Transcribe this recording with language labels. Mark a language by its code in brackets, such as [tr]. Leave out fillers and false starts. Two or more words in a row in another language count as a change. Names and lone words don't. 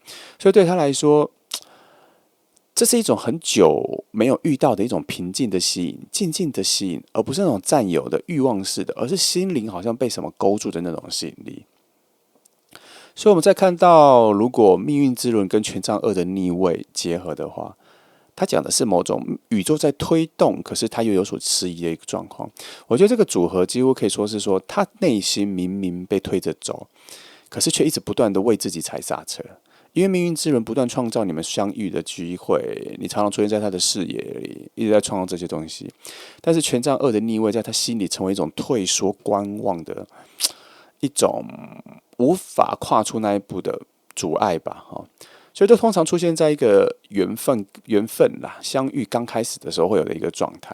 [zh] 所以對他來說，這是一種很久沒有遇到的一種平靜的吸引、靜靜的吸引，而不是那種佔有的慾望式的，而是心靈好像被什麼勾住的那種吸引力。所以我們再看到，如果命運之輪跟權杖2的逆位結合的話，它講的是某種宇宙在推動，可是它又有所遲疑的一個狀況。我覺得這個組合幾乎可以說是說，他內心明明被推着走，可是卻一直不斷的為自己踩剎車。因為命運之輪不斷創造你們相遇的機會，你常常出現在他的視野裡，一直在創造這些東西。但是權杖2的逆位在他心裡成為一種退縮觀望的一種無法跨出那一步的阻礙吧，所以這通常出現在一個緣分啦，相遇剛開始的時候會有的一個狀態。